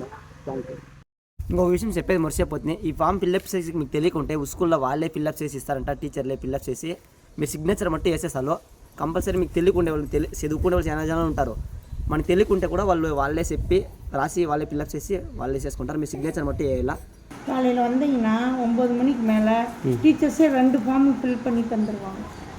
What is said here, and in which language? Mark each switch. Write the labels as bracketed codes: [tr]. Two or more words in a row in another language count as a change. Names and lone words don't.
[en] thank you. [te] ఇంకొక విషయం చెప్పేది మర్చిపోతుంది. ఈ ఫామ్ ఫిల్అప్ చేసి మీకు తెలియకుంటే స్కూల్లో వాళ్ళే ఫిల్అప్ చేసి ఇస్తారంట. టీచర్లే ఫిల్అప్ చేసి మీ సిగ్నేచర్ మట్టి వేసేసాలో కంపల్సరీ. మీకు తెలియకుండే వాళ్ళు చదువుకునే వాళ్ళు చాలా జనాలు ఉంటారు. మనకు తెలియకుంటే కూడా వాళ్ళే చెప్పి రాసి వాళ్ళే ఫిల్అప్ చేసి వాళ్ళే చేసుకుంటారు. మీ సిగ్నేచర్ మట్టి వేయాలా. [ta] காலையில் வந்தீங்கன்னா 9 மணிக்கு மேலே டீச்சர்ஸே 2 [en] form fill [ta] பண்ணி தந்துடுவாங்க.